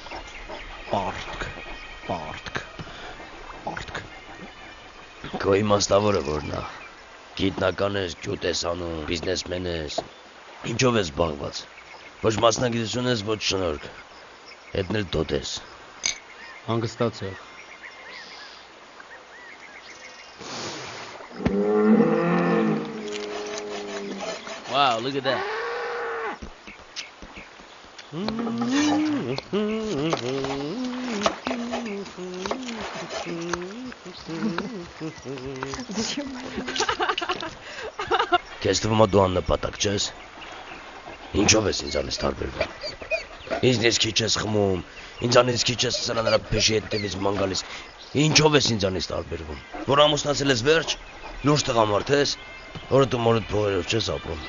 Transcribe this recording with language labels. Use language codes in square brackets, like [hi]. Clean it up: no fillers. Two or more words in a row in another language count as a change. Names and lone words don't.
[hy] Քո իմաստավորը որն է։ Գիտնական ես, ջուտ ես անում, բիզնեսմեն ես։ Ինչով ես զբաղված։ Ոչ մասնագիտություն ես, ոչ շնորհք։ Հետն էլ դոտ ես։ [en] Հանգստացող։ Wow, look at that. [hy] Քեզ թվում է դու աննպատակ չես։ Ինչով ես ինձանից տարբերվում։ Ինձնից քիչ ես խմում, ինձանից քիչ ես սրանարա փեշի հետևից ման գալիս։ Ինչով ես ինձանից տարբերվում։ Որ ամուսնացել ես վերջ, լուրջ տղամարդ ես, որը դու մորդ փողերով չես ապրում։